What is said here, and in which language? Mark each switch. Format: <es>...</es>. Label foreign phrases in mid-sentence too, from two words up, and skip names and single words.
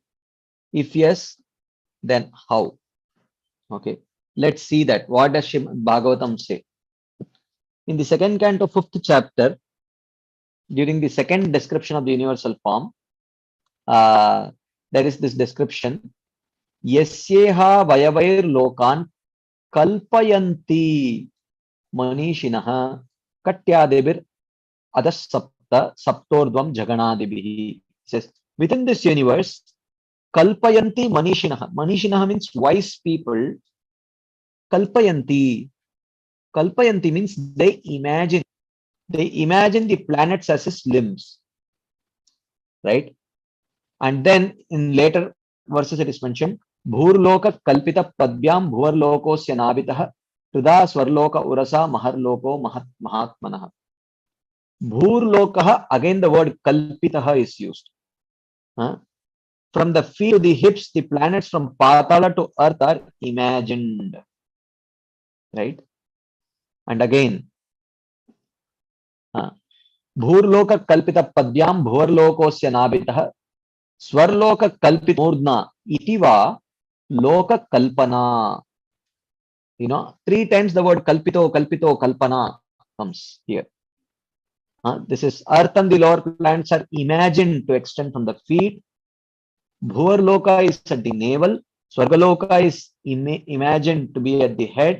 <en>If yes, then how? Okay, let's see that. What does Srimad Bhagavatam say? In the second canto, 5th chapter, during the second description of the universal form, there is this description.</en> <sa>यस्येह अवयवैर् लोकान् कल्पयन्ति मनीषिणः कट्यादिभिर् अधः सप्त सप्तोर्ध्वं जघनादिभिः.</sa> <en>Says, within this universe,</en> <sa>कल्पयन्ति मनीषिणः.</sa> <en>Manishinaha means wise people. Kalpayanti. Kalpayanti means they imagine the planets as his limbs, right? And then in later verses it is mentioned,</en> <sa>भूर्लोकः कल्पितः पद्भ्यां भुवर्लोकोऽस्य नाभितः त्रिदा स्वर्लोक उरसा महर्लोको महात्मनः. भूर्लोकः,</sa> <en>again the word kalpitaha is used. From the feet to the hips, the planets from Patala to earth are imagined, right? And again,</en> <sa>भूर्लोकः कल्पितः पद्भ्यां भुवर्लोकोऽस्य नाभितः स्वर्लोकः कल्पितो मूर्ध्ना इति वा लोक कल्पना.</sa> <en>3 times the word kalpito, kalpana comes here. This is earth and the lower planets are imagined to extend from the feet. Bhuvarloka is at the navel. Swargaloka is imagined to be at the head.</en>